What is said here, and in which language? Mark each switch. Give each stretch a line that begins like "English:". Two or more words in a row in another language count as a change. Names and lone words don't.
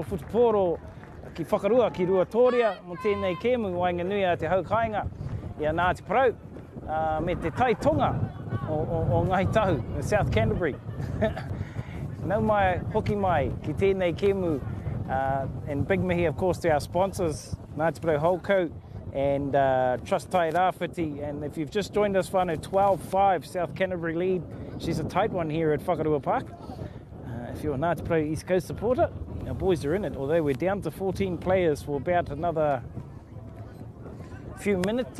Māori: futu Porou, ki Whakarua, ki Ruatoria, mo tēnei kēmu wainga nui a te haukainga i a Ngāti Porou, me te tai tonga o Ngāi Tahu, South Canterbury. Nau mai hoki mai ki tēnei kēmu,
English: and big mihi of course to our sponsors, Ngāti Porou Holco and Trust Tai Rāwhiti, and if you've just joined us
Māori: whānau
English: 12-5 South Canterbury lead, she's a tight one here at Whakarua Park. If you're a Ngāti Porou East Coast supporter, our boys are in it, although we're down to 14 players for about another few minutes.